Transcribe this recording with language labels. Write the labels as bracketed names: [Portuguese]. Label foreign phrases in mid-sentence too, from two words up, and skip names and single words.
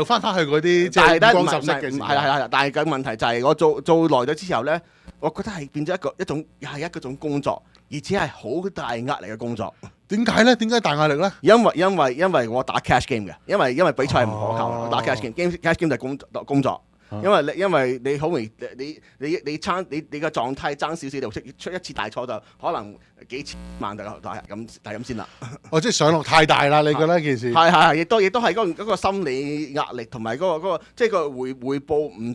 [Cantonese] 又翻返去嗰啲即係五光十色嘅時候。係，但係個問題就係我做耐咗之後咧，我覺得係變咗一種工作，而且係好大壓力嘅工作。點解咧？點解大壓力咧？因為我打 [English] cash game [Cantonese] 嘅，因為比賽係唔可靠，我打 [English] cash game， cash game [Cantonese] 就係工作。因為你好容易你個狀態爭少少就出一次大錯就可能幾千萬就咁先啦。即係上落太大啦！你覺得件事係亦都係嗰個心理壓力同埋嗰個即係個回報唔